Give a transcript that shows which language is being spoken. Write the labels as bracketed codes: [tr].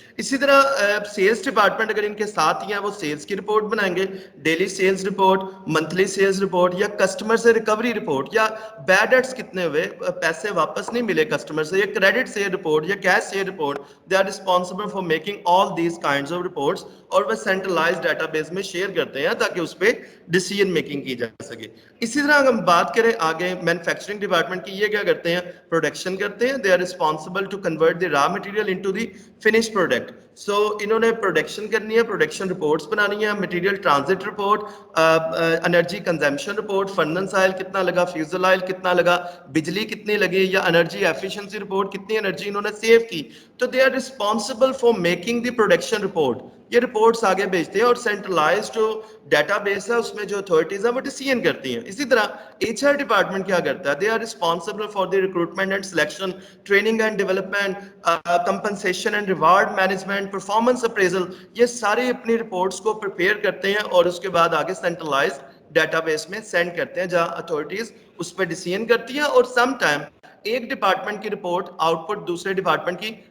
[ur] اسی طرح sales department اگر ان کے ساتھ ہی ہیں, وہ سیلز کی رپورٹ بنائیں گے, daily sales report, monthly sales report, یا کسٹمر سے ریکوری رپورٹ, یا بیڈ ڈیٹس کتنے ہوئے, پیسے واپس نہیں ملے کسٹمر سے, یا کریڈٹ سے رپورٹ, یا کیش سے report. [en] they are responsible for making all these kinds of reports, [ur] اور وہ سینٹرلائز ڈیٹا بیس میں شیئر کرتے ہیں تاکہ اس پہ ڈیسیژن میکنگ کی جا سکے. اسی طرح ہم بات کریں آگے مینوفیکچرنگ ڈپارٹمنٹ کی, یہ کیا کرتے ہیں, پروڈکشن کرتے ہیں. [en] They are responsible to convert the raw material into the finish product. [ur] سو انہوں نے پروڈکشن کرنی ہے, پروڈکشن رپورٹس بنانی ہے, material transit report, energy consumption report, furnace oil کتنا لگا, فیوزل آئل کتنا لگا, بجلی کتنی لگی, یا انرجی ایفیشنسی رپورٹ, کتنی انرجی انہوں نے سیو کی. [en] تو they are responsible for making the production report. [ur] یہ رپورٹس آگے بھیجتے ہیں, اور سینٹرلائزڈ جو ڈیٹا بیس ہے اس میں جو اتھارٹیز ہیں وہ ڈیسیژن کرتی ہیں. اسی طرح ایچ آر ڈپارٹمنٹ کیا کرتا ہے, [en] They are responsible for the recruitment and selection, training and development, compensation and reward management, performance appraisal. [ur] یہ ساری اپنی رپورٹس کو پریپیئر کرتے ہیں اور اس کے بعد آگے سینٹرلائز ڈیٹا بیس میں سینڈ کرتے ہیں, جہاں اتھارٹیز اس پہ ڈیسیژن کرتی ہیں. اور سم ٹائم ایک ڈپارٹمنٹ کی رپورٹ آؤٹ پٹ دوسرے ڈپارٹمنٹ کی